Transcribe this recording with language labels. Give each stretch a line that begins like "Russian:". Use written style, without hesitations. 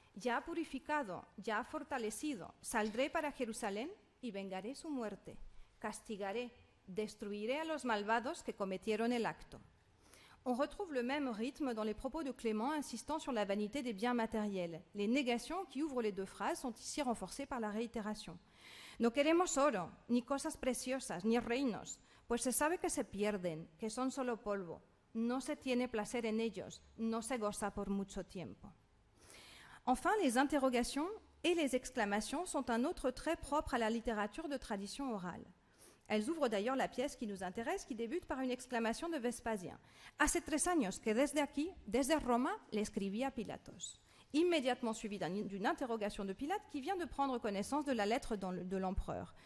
Spanish: Ya purificado, ya fortalecido, saldré para Jerusalén y vengaré su muerte. Castigaré, destruiré a los malvados que cometieron el acto.
French: » On retrouve le même rythme dans les propos de Clément insistant sur la vanité des biens matériels. Les négations qui ouvrent les deux phrases sont ici renforcées par la réitération.
Spanish: No queremos oro, ni cosas preciosas, ni reinos, pues se sabe que se pierden, que son solo polvo. No se tiene placer en ellos, no se goza por mucho tiempo.
French: Enfin, les interrogations et les exclamations sont un autre trait propre à la littérature de tradition orale. Elles ouvrent d'ailleurs la pièce qui nous intéresse, qui débute par une exclamation de Vespasien. «
Spanish: Hace 3 años que desde aquí, desde Roma, le escribí a Pilatos.
French: » Immédiatement suivi d'une interrogation de Pilate qui vient de prendre connaissance de la lettre de l'empereur.